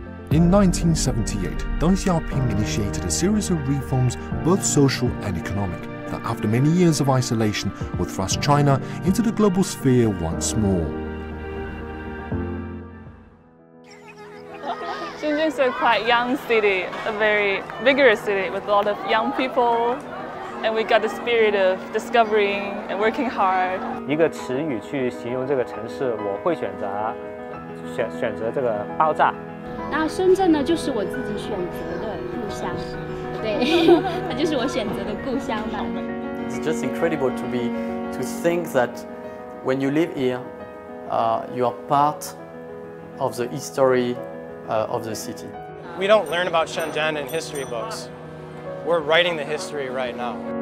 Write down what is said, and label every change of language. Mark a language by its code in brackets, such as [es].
[en] In 1978, Deng Xiaoping initiated a series of reforms, both social and economic, that after many years of isolation would thrust China into the global sphere once more. Shenzhen is a quite young city, a very vigorous city with a lot of young people, and we got the spirit of discovering and working hard. [zh] 一个词语去形容这个城市，我会选择这个爆炸。那深圳呢，就是我自己选择的故乡，对，它就是我选择的故乡吧。 [en] It's just incredible to think that when you live here, you are part of the history of the city. We don't learn about Shenzhen in history books. We're writing the history right now.